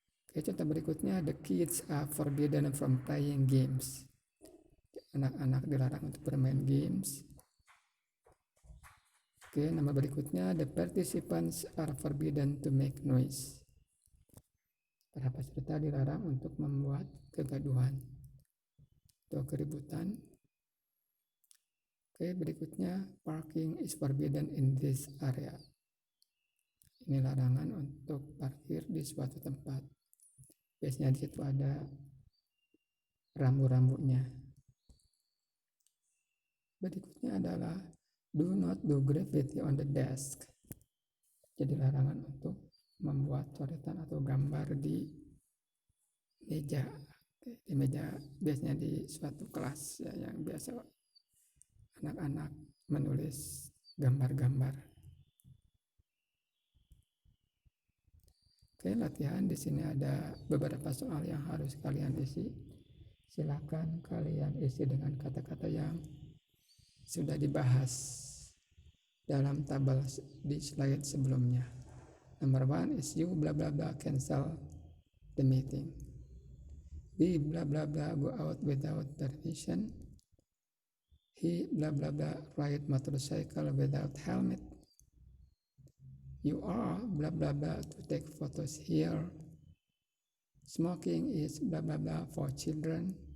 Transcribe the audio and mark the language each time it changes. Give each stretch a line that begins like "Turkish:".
Indonesian: Contoh berikutnya,
English: the kids are forbidden from playing games.
Indonesian: Anak-anak dilarang untuk bermain
English: games
Indonesian: Oke, nama berikutnya,
English: the participants are forbidden to make noise.
Indonesian: Para peserta dilarang untuk membuat kegaduhan atau keributan. Oke, berikutnya,
English: parking is forbidden in this area.
Indonesian: Ini larangan untuk parkir di suatu tempat. Biasanya di situ ada rambu-rambunya. Berikutnya adalah
English: do not do graffiti on the desk.
Indonesian: Jadi larangan untuk membuat coretan atau gambar di meja. Di meja biasanya di suatu kelas ya, yang biasa anak-anak menulis gambar-gambar. Oke, latihan di sini ada beberapa soal yang harus kalian isi. Silakan kalian isi dengan kata-kata yang sudah dibahas dalam tabel di slide sebelumnya.
English: Number 1 is you blah blah blah cancel the meeting. We blah blah blah go out without permission. He blah blah blah ride motorcycle without helmet. You are blah blah blah to take photos here. Smoking is blah blah blah for children.